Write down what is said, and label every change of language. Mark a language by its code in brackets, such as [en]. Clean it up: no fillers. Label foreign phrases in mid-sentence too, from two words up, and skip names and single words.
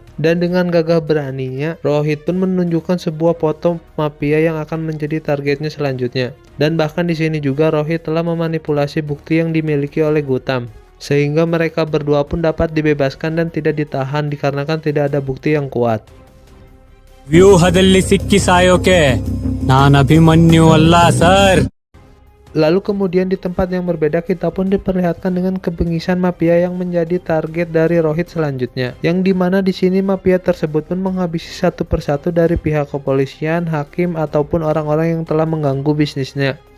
[id] Dan dengan gagah beraninya, Rohit pun menunjukkan sebuah foto mafia yang akan menjadi targetnya selanjutnya. Dan bahkan di sini juga Rohit telah memanipulasi bukti yang dimiliki oleh Gautam, sehingga mereka berdua pun dapat dibebaskan dan tidak ditahan dikarenakan tidak ada bukti yang kuat. [kn] ವ್ಯೂಹದಲ್ಲಿ ಸಿಕ್ಕಿ ಸಾಯೋಕೆ ನಾನು ಅಭಿಮನ್ಯು ಅಲ್ಲ ಸರ್. [id] Lalu kemudian di tempat yang berbeda kita pun diperlihatkan dengan kebengisan mafia yang menjadi target dari Rohit selanjutnya. Yang dimana di sini mafia tersebut pun menghabisi satu persatu dari pihak kepolisian, hakim, ataupun orang-orang yang telah mengganggu bisnisnya.